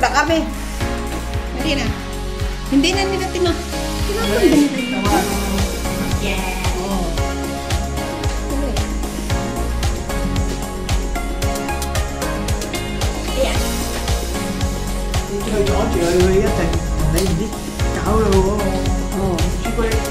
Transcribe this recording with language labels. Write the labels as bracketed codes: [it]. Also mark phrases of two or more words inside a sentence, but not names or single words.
[tl] be. Dali na. Hindi na nila tima. Tinapon ba nila? [en] Yeah. [tl] Oo. Tuloy. Ayan. [vi] Chơi nhỏ chị ơi, ơi á, thằng này đi cạo rồi. [tl] Oo. [vi] Chị quay.